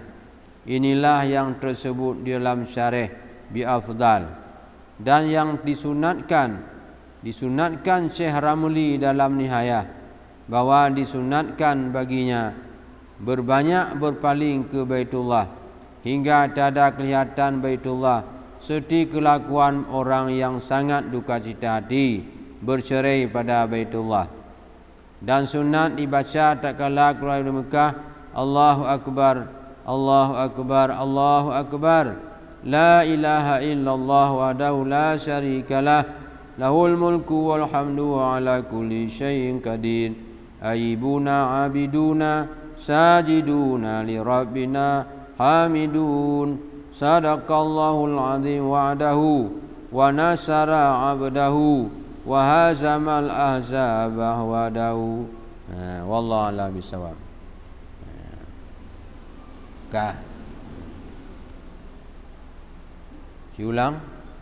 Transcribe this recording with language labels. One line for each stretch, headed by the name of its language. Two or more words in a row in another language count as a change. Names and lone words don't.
Malay: Inilah yang tersebut di dalam syarih bi'afdal, dan yang disunatkan Syekh Ramli dalam Nihayah, bahawa disunatkan baginya berbanyak berpaling ke Baitullah hingga tak ada kelihatan Baitullah, seperti kelakuan orang yang sangat duka cita hati bercerai pada Baitullah. Dan sunat dibaca tak kala keluar dari Mekah,
Arabic: الله أكبر الله أكبر الله أكبر لا إله إلا الله وحده لا شريك له له الملك والحمد وعلى كل شيء قدير, آيبون عابدون ساجدون لربنا حامدون صدق الله العظيم وعده ونصر عبده وهزم الأحزاب وحده. والله أعلم بالصواب. Kah?
Malay: Diulang.